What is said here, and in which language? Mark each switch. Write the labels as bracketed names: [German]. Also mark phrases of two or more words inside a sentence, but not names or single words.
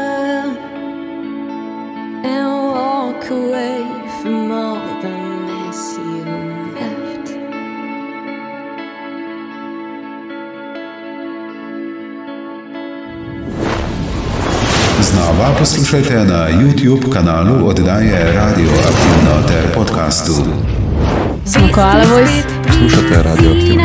[English] and walk away from all the mess you left. [Slovenian] Znova poslušajte na YouTube kanalu oddaje Radioaktivno ter podcastu. Smo Koala Voice. Poslušate Radioaktivno.